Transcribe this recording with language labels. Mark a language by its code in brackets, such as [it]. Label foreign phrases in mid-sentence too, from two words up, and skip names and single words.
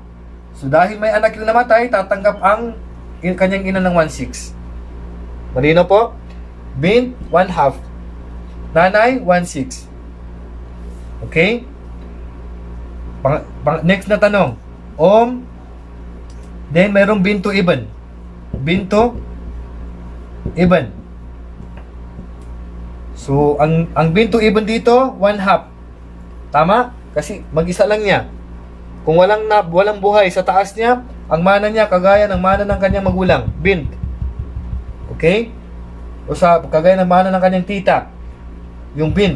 [tl] So, dahil may anak yung namatay, tatanggap ang kanyang ina ng 1/6. Malino po? Bint, 1/2. Nanay, 1/6. Okay? Next na tanong. Then, mayroong [ar] binto ibn. Binto ibn. [tl] So, ang [ar] binto ibn [tl] dito, 1/2. Tama? Kasi mag-isa lang niya. Kung walang buhay sa taas niya, ang mana niya kagaya ng mana ng kanyang magulang, bint. Okay? O kagaya ng mana ng kanyang tita, yung bint.